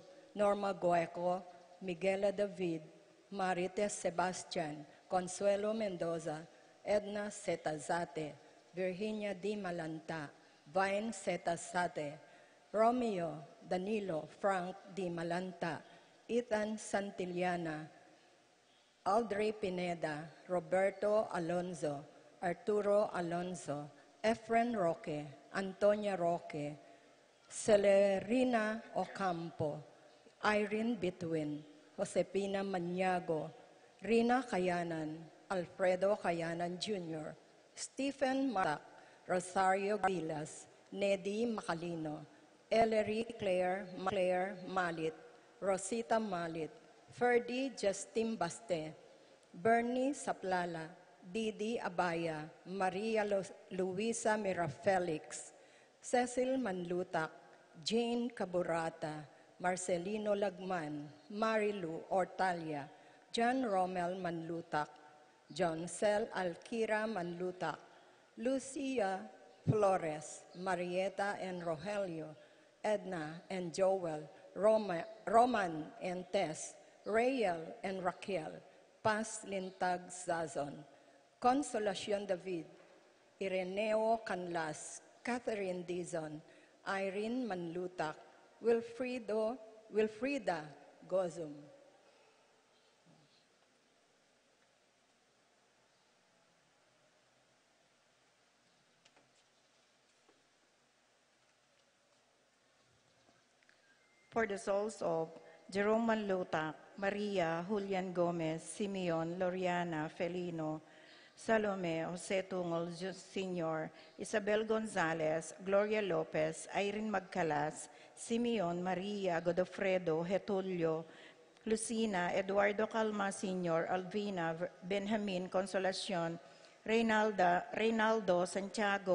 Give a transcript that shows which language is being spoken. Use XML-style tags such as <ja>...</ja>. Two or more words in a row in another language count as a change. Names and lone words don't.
<en>Norma Gueco, Miguela David, Marites Sebastian, Consuelo Mendoza, Edna Setazate, Virginia Di Malanta, Vine Setazate, Romeo Danilo Frank Di Malanta, Ethan Santillana, Audrey Pineda, Roberto Alonzo, Arturo Alonzo, Efren Roque, Antonia Roque, Celerina Ocampo, Irene Betwin, Josepina Maniago, Rina Kayanan, Alfredo Kayanan Jr., Stephen Matak, Rosario Vilas, Nedy Macalino, Ellery Claire Malit, Rosita Malit, Ferdy Justin Baste, Bernie Saplala, Didi Abaya, Maria Luisa Mirafelix, Cecil Manlutak, Jane Caburata, Marcelino Lagman, Marilu Ortalia, John Romel Manlutak, John Cel Alkira Manlutak, Lucia Flores, Marieta and Rogelio, Edna and Joel, Roman and Tess, Rael and Raquel, Paz Lintag Zazon, Consolacion David, Ireneo Canlas, Catherine Dizon, Irene Manlutak, Wilfrida Gozum. For the souls of Jerome Manlutak, Maria Julian Gomez, Simeon, Loriana Felino, Salome, Jose Tungol Sr., Isabel Gonzalez, Gloria Lopez, Irene Magcalas, Simeon, Maria Godofredo, Getulio, Lucina, Eduardo Calma Sr., Alvina, Benjamin Consolacion, Reynaldo, Santiago,</en>